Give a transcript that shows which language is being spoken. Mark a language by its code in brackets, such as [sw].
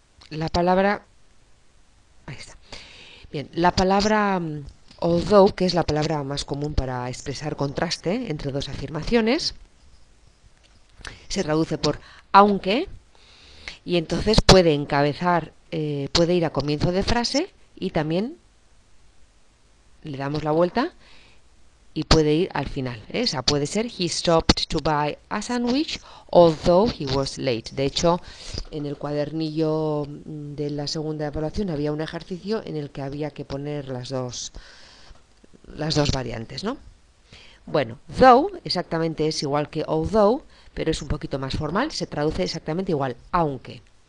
[es] La palabra... Ahí está. Bien, la palabra although, que es la palabra más común para expresar contraste entre dos afirmaciones, se traduce por aunque, y entonces puede encabezar, puede ir a comienzo de frase y también le damos la vuelta y puede ir al final. O sea, puede ser [en] he stopped to buy a sandwich although he was late. [es] De hecho, en el cuadernillo de la segunda evaluación había un ejercicio en el que había que poner las dos variantes, ¿no? Bueno, though exactamente es igual que although, pero es un poquito más formal, se traduce exactamente igual, aunque.